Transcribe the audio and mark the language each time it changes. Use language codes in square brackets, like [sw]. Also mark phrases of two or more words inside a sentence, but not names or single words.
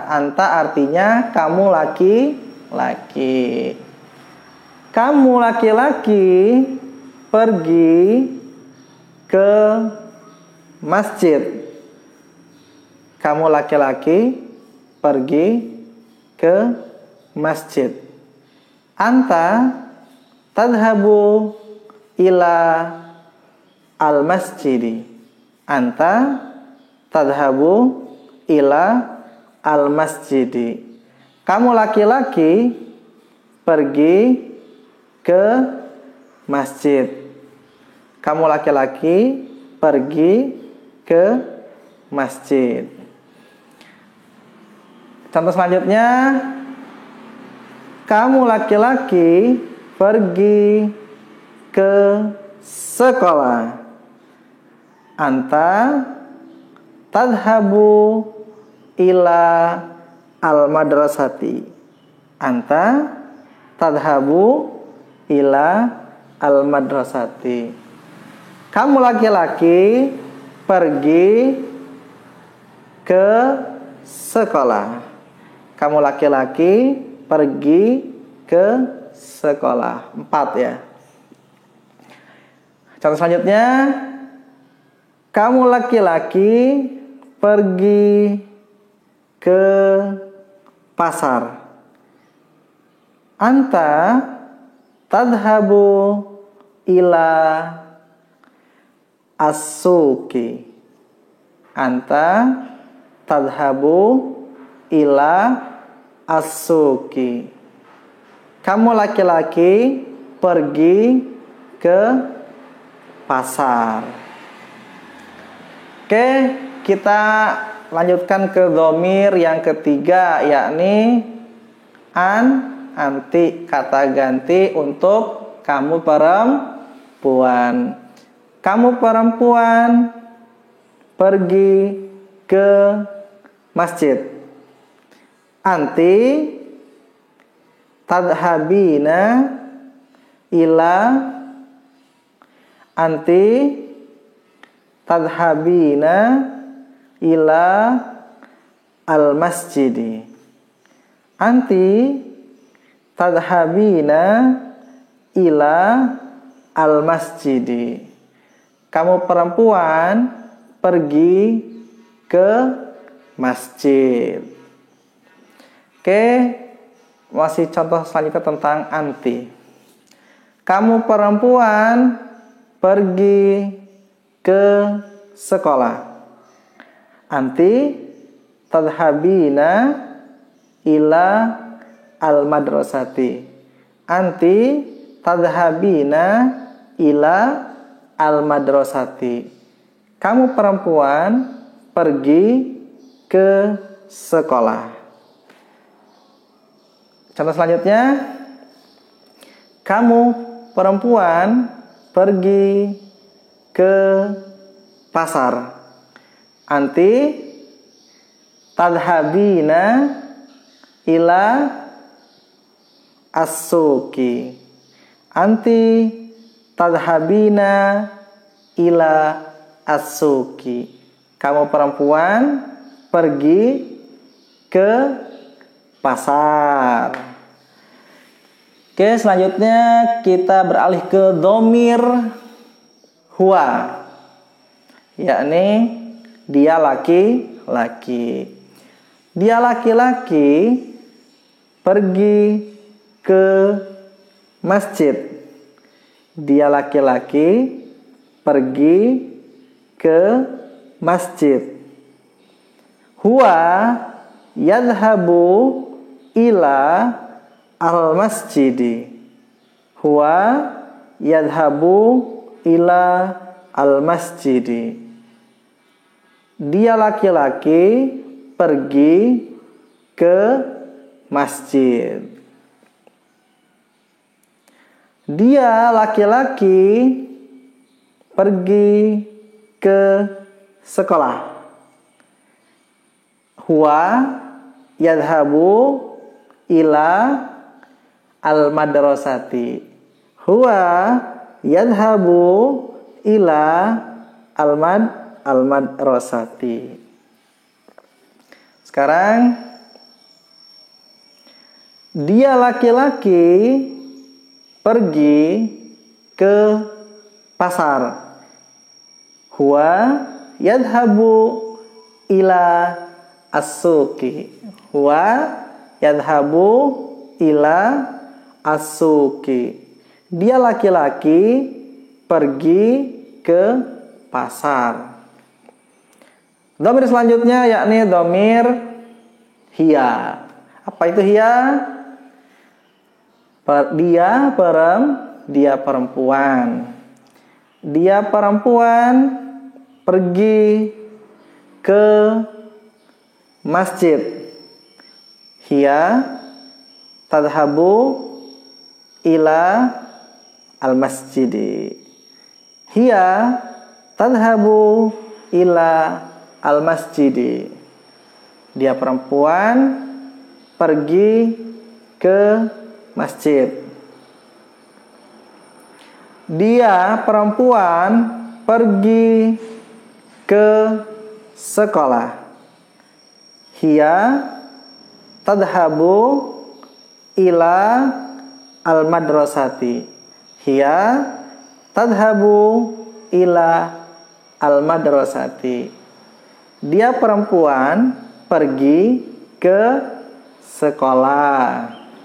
[id] Anta artinya kamu laki-laki. Kamu laki-laki pergi ke masjid. Kamu laki-laki pergi ke masjid. [ar] أنت تذهب إلى المسجد. أنت تذهب إلى المسجد. [id] Kamu laki-laki pergi ke masjid. Kamu laki-laki pergi ke masjid. Contoh selanjutnya, kamu laki-laki pergi ke sekolah. [ar] أنت تذهب إلى المدرسة. أنت تذهب إلى المدرسة. [id] Kamu laki-laki pergi ke sekolah. Kamu laki-laki pergi ke sekolah. 4 ya. Contoh selanjutnya, kamu laki-laki pergi ke pasar. [ar] أنت تذهب إلى السوق. أنت تذهب إلى السوق. [id] Kamu laki-laki pergi ke pasar. Oke, kita lanjutkan ke dhamir yang ketiga, yakni an, anti, kata ganti untuk kamu perempuan. Kamu perempuan pergi ke masjid. [ar] أنت تذهبين إلى أنت تذهبين إلى المسجد. أنت تذهبين إلى المسجد. [id] Kamu perempuan pergi ke masjid. Oke, masih contoh selanjutnya tentang anti. Kamu perempuan pergi ke sekolah. [ar] أنت تذهبين إلى المدرسة. أنت تذهبين إلى المدرسة. [id] Kamu perempuan pergi ke sekolah. Contoh selanjutnya, kamu perempuan pergi ke pasar. [ar] أنت تذهبين إلى السوق. أنت تذهبين إلى السوق. [id] Kamu perempuan pergi ke pasar. Oke, selanjutnya kita beralih ke dhamir huwa, yakni dia laki-laki. Dia laki-laki pergi ke masjid. Dia laki-laki pergi ke masjid. [ar] هو يذهب إلى المسجد. هو يذهب إلى المسجد. [id] Dia laki-laki pergi ke masjid. Dia laki-laki pergi ke sekolah. [ar] هو يذهب إلى المدرسة. هو يذهب إلى المدرسة. [id] Sekarang dia laki-laki pergi ke pasar. [ar] هو يذهب إلى السوق. هو يذهب إلى السوق. [id] Dia laki-laki pergi ke pasar. Dhamir selanjutnya yakni dhamir hiya. Apa itu hiya? Dia perempuan. Dia perempuan pergi ke masjid. [ar] هي تذهب إلى المسجد. هي تذهب إلى المسجد. [id] Dia perempuan pergi ke masjid. Dia perempuan pergi ke sekolah. [ar] هي تذهب إلى المدرسة. هي تذهب إلى المدرسة. [id] Dia perempuan pergi ke sekolah.